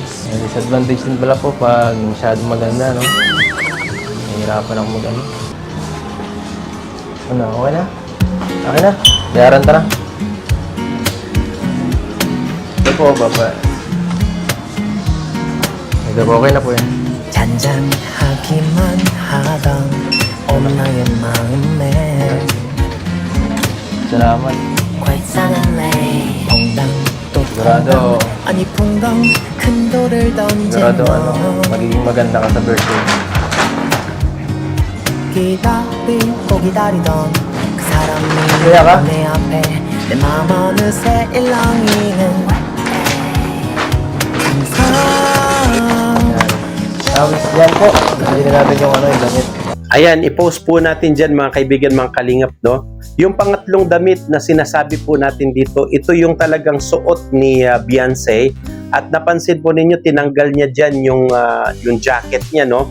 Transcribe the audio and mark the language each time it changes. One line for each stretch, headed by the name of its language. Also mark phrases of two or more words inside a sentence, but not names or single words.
Filipino: May disadvantage din pala po pag masyadong maganda, no? Nahirapan ako mag-ano. Ano, okay na? Okay na? Bayaran tara. Ito po, baba. Ito po, okay na po yan.
Korean: 잔잔하기만 하던 오늘 나의 마음에
Filipino: Salamat.
English: quite suddenly
Korean: 퐁당 또
Filipino: Sigurado.
Korean: 퐁당 아니 퐁당 큰 돌을 던진
Filipino: Sigurado ano,
Korean: 너
Filipino: magiging maganda ka sa birthday.
Korean: 기다리고 기다리던 그 그래야 가? 사람이 내 앞에 내 맘 어느새 일렁이는 그 사람
Filipino: Yan po, hindi na natin yung yung damit. Ayan, i-post po natin dyan mga kaibigan, mga kalingap, no? Yung pangatlong damit na sinasabi po natin dito, ito yung talagang suot ni Beyonce. At napansin po ninyo, tinanggal niya dyan yung jacket niya, no?